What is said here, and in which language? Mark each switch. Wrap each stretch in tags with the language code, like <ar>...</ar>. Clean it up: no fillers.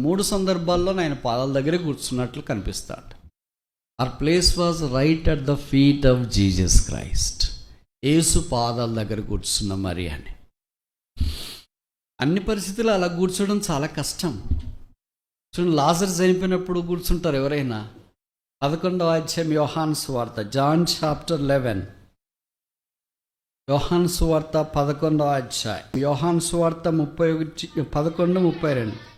<te>3 సందర్భాల్లో ఆయన పాదాల దగ్గరే కూర్చున్నట్లు కనిపిస్తాడు.</te> <en>Our place was right at the feet of Jesus Christ.</en> <te>యేసు పాదాల దగ్గర కూర్చున్న మరి అని. అన్ని పరిస్థితులు అలా కూర్చోవడం చాలా కష్టం. చూడండి, లాజరు చనిపోయినప్పుడు కూర్చుంటారు ఎవరైనా. 11వ అధ్యాయం యోహాను సువార్త,</te> <en>John chapter 11.</en> <te>యోహాను సువార్త 11వ అధ్యాయం. యోహాను సువార్త 11:32.</te>